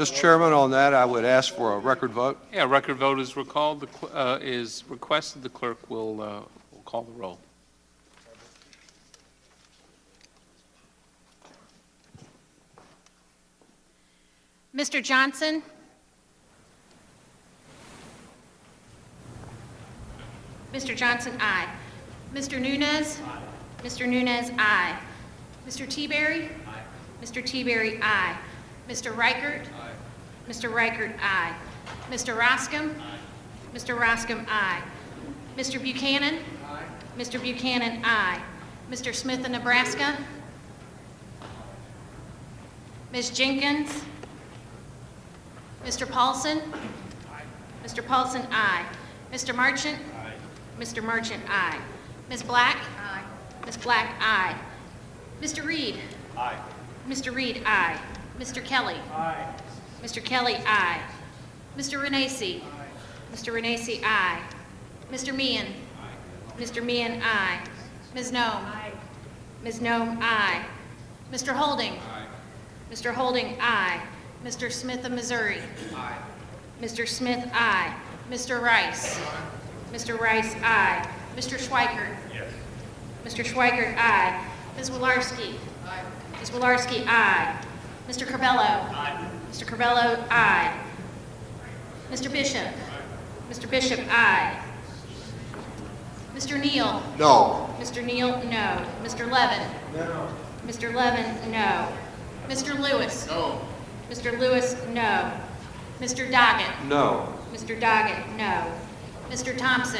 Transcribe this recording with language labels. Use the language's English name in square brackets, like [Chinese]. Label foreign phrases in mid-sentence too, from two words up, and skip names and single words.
[English] Mr. Chairman, on that, I would ask for a record vote. Yeah, record vote is recalled. Is requested. The clerk will call the roll. Mr. Johnson? Mr. Johnson, aye. Mr. Nunes? Aye. Mr. Nunes, aye. Mr. T-Berry? Aye. Mr. T-Berry, aye. Mr. Reichert? Aye. Mr. Reichert, aye. Mr. Roscom? Aye. Mr. Roscom, aye. Mr. Buchanan? Aye. Mr. Buchanan, aye. Mr. Smith of Nebraska? Ms. Jenkins? Mr. Paulson? Aye. Mr. Paulson, aye. Mr. Marchant? Aye. Mr. Marchant, aye. Ms. Black? Aye. Ms. Black, aye. Mr. Reed? Aye. Mr. Reed, aye. Mr. Kelly? Aye. Mr. Kelly, aye. Mr. Renacci? Aye. Mr. Renacci, aye. Mr. Meehan? Aye. Mr. Meehan, aye. Ms. Nome? Aye. Ms. Nome, aye. Mr. Holding? Aye. Mr. Holding, aye. Mr. Smith of Missouri? Aye. Mr. Smith, aye. Mr. Rice? Aye. Mr. Rice, aye. Mr. Schweikert? Yes. Mr. Schweikert, aye. Ms. Wolarski? Aye. Ms. Wolarski, aye. Mr. Corbello? Aye. Mr. Corbello, aye. Mr. Bishop? Aye. Mr. Bishop, aye. Mr. Neal? No. Mr. Neal, no. Mr. Levin? No. Mr. Levin, no. Mr. Lewis? No. Mr. Lewis, no. Mr. Doggett? No. Mr. Doggett, no. Mr. Thompson?